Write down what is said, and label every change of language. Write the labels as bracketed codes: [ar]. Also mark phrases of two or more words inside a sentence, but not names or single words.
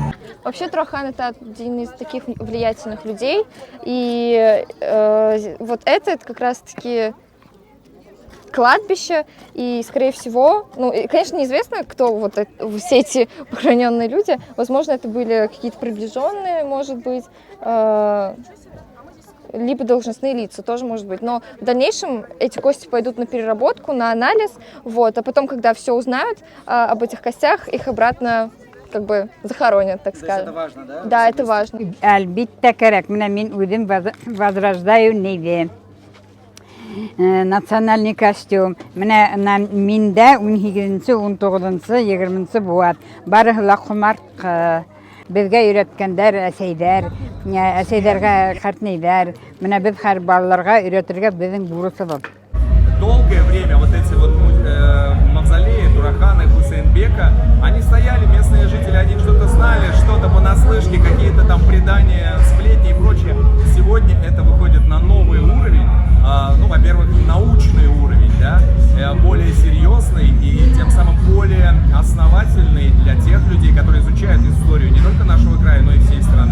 [ru] Вообще Турахан — это один из таких влиятельных людей, и вот это как раз-таки кладбище, и, скорее всего, ну, и, конечно, неизвестно, кто вот все эти похороненные люди, возможно, это были какие-то приближенные, может быть, либо должностные лица, тоже может быть, но в дальнейшем эти кости пойдут на переработку, на анализ, вот, а потом, когда все узнают об этих костях, их обратно как бы захоронят, так скажем. Это важно, да? Да, это важно. [tt] Әлбиттә кирәк. Менә мин үзем [ru] возрождаю ниве. Национальный костюм. [tt] Менә миндә 18-нче, 19-нче, 20-нче буат. Барыһы ла хумарт безгә өйрәткәндәр, әсәйләргә картнәйләр. Менә без һәр балаларга өйрәтергә безнең бурысыбыз. [ru] Долгое время вот эти вот мавзолеи Турахана и Хусейнбека, они стояли, местные жители, они что-то знали, что-то понаслышке, какие-то там предания, сплетни и прочее. Сегодня это выходит на новый уровень, ну, во-первых, научный уровень, да, более серьезный и тем самым более основательный для тех людей, которые изучают историю не только нашего края, но и всей страны.